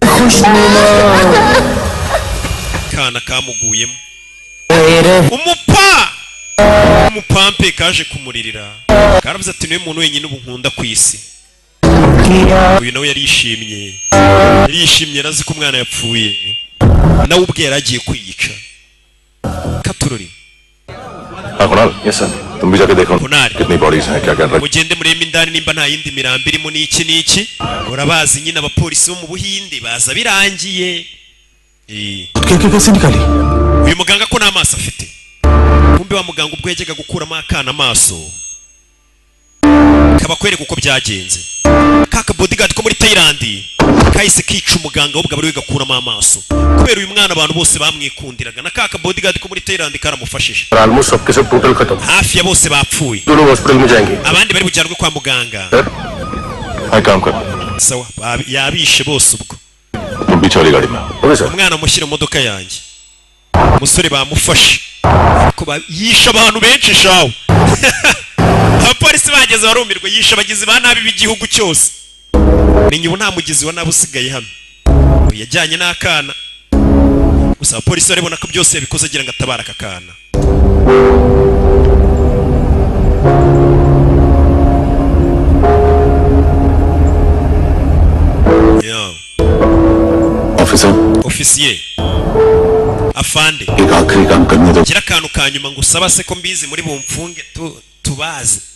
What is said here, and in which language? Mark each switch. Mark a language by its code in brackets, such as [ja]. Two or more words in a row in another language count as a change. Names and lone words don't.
[rw] kana kamuguyemo umupampe kaje kumuririra karavuze ati niwe muntu wenyine ubu nkunda ku isi uyu nawe yarishimye yarazi ko umwana yapfuye nawe ubwe yaragiye kwiyica katurori [en] yes sir [hi] तुम भी जाके देखो कितनी बॉडीज हैं क्या कर रहे हैं [rw] mugende mureme indani nimba nta yindi mirambi irimo n'iki urabazi nyine abapolisi bo mu Buhinde baza birangiye uyu muganga ko n'amaso afite kumbe wa muganga ubwo yajyaga gukuramo akana amaso kabakwereka uko byagenze kaka bodyguard ko muri Thailand kahise kica umuganga ahubwo bari gakuramo amaso kubera uyu mwana abantu bose bamwikundiraga na kaka bodyguard ko muri Thailand karamufashije [hi] almost सबके सब टोटल खत्म [rw] hafi ya bose bapfuye [hi] दोनों हॉस्पिटल में जाएंगे [rw] abandi bari bujyanwe kwa muganga [hi] हाय काम कर [rw] sawa yabishe bose ubwo [hi] तुम पीछे वाली गाड़ी में [en] okay sir [rw] umwana mushyira mu modoka yanjye umusore bamufashe ko yisha abantu benshi shawo abapolisi bageze barumirwa yisha abagizi ba nabi b'igihugu cyose menye ubu nta mugizi wa nabi usigaye hano yajyanye n'akana gusa abapolisi baribona ko byose yabikoze agira ngo atabara aka kana ofisiye afande gira akantu ka nyuma ngo usaba se ko mbizi muri bumfunge tubazi